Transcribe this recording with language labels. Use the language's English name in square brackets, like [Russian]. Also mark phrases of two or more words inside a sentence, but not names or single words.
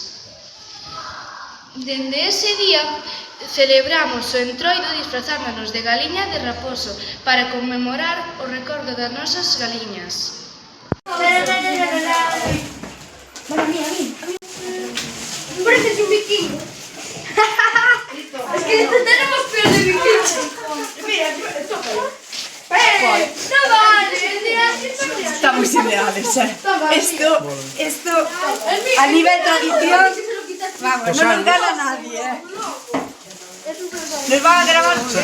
[Galician] Dende ese día celebramos o entroido disfrazándonos de galiña de raposo para conmemorar o recordo das nosas galiñas. [Spanish] Pareces un vikingo. Es que tenemos peor de vikingo. Mira, tócalo. No vale, Estamos ideales, Esto, a nivel tradición, vamos, no nos gana nadie, Nos van a grabar.